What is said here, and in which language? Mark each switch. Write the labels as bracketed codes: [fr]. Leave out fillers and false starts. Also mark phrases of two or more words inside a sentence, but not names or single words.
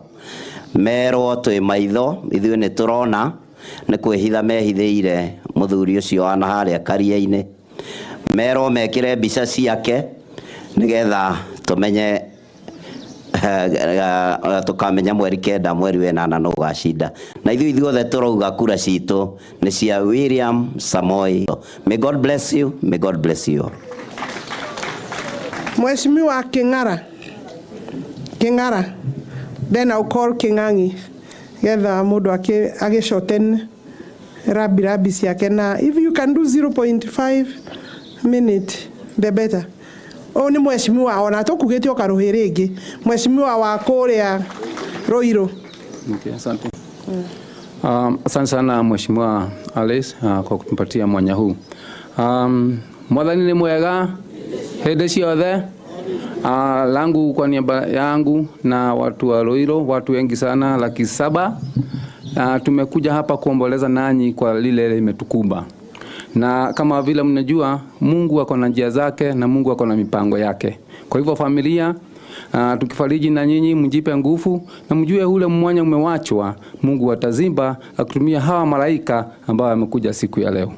[ki] Merwo twĩ maitho, ithuĩ nĩ tũrona nĩ kwĩhitha mehithĩire mũthuri ũcio wana harĩa karia-inĩ. Merwo mekĩre mbica ciake nĩgetha tũmenye tukamenya mweri 9 mweri wa 8 no gũgacinda. Na ithuothe tũrauga kura citũ nĩ cia William Samoei. [en] May God bless you, may God bless you all. Mheshimiwa King'ara, then I'll call King'ang'i [ki] getha mũndũ agĩcoten rabi ciake, na [en] if you can do 0.5 minute the better. [ki] Ni mheshimiwa ona tũkugĩte ũkarũhĩ rĩngĩ, mheshimiwa wa kũrĩa Ruiru. [sw] Okay, asante. Asante sana Mheshimiwa Alice kwa kutupatia mwanya huu. [ki] Mwathani ni mwega hĩndĩ ciothe, [sw] Langu kwa niaba yangu na watu wa Loiro, watu wengi sana 700,000, tumekuja hapa kuomboleza nanyi kwa lile limetukumba. Na kama vile mnajua, Mungu ako na njia zake na Mungu ako na mipango yake. Kwa hivyo familia, tukifariji na nyinyi, mjipe nguvu na mjue ule mwanya umewachwa, Mungu atazimba akutumia hawa malaika ambao wamekuja siku ya leo.